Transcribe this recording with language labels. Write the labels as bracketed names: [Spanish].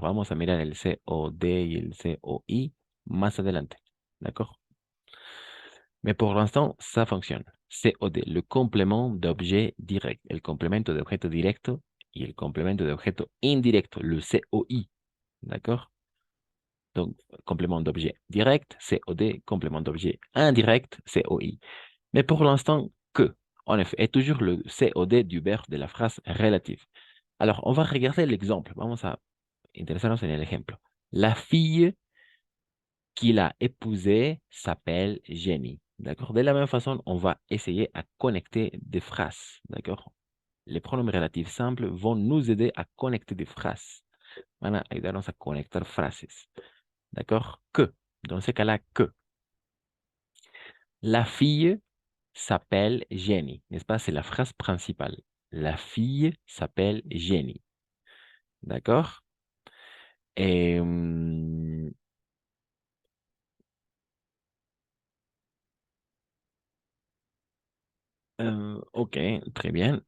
[Spanish] Vamos a mirar el COD y el COI más adelante. [French] D'accord? Mais pour l'instant, ça fonctionne. COD, le complément d'objet direct. [Spanish] El complemento de objeto directo y el complemento de objeto indirecto, [French] le COI. D'accord? Donc, complément d'objet direct, COD, complément d'objet indirect, COI. Mais pour l'instant, que, en effet, est toujours le COD du verbe de la phrase relative. Alors, on va regarder l'exemple. [Spanish] Vamos a interesarnos en el ejemplo. [French] La fille qu'il a épousée s'appelle Jenny. D'accord? De la même façon, on va essayer à connecter des phrases. D'accord? Les pronoms relatifs simples vont nous aider à connecter des phrases. [Spanish] Van a ayudarnos a conectar frases. [French] D'accord? Que. Dans ce cas-là, que. La fille s'appelle Jenny, n'est-ce pas? C'est la phrase principale. La fille s'appelle Jenny. D'accord? Et ok, très bien.